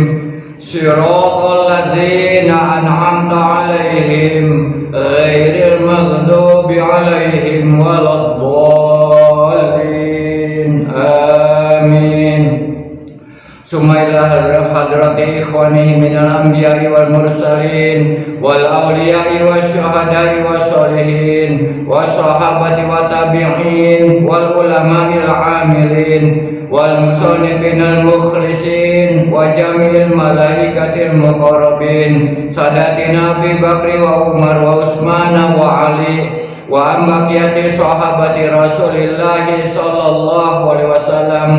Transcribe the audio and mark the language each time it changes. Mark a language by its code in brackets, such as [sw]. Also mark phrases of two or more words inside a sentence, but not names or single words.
[ar] صراط الذين أنعمت عليهم غير المغضوب عليهم ولا الضالين. Amin. ثم إلى حضرة إخواني من الأنبياء والمرسلين والأولياء والشهداء والصالحين والصحابة والتابعين والعلماء العاملين والمصنفين المخلصين وجميع الملائكة المقربين سادتنا أبي بكر وعمر وعثمان وعلي وباقي الصحابة رسول الله صلى الله عليه وسلم.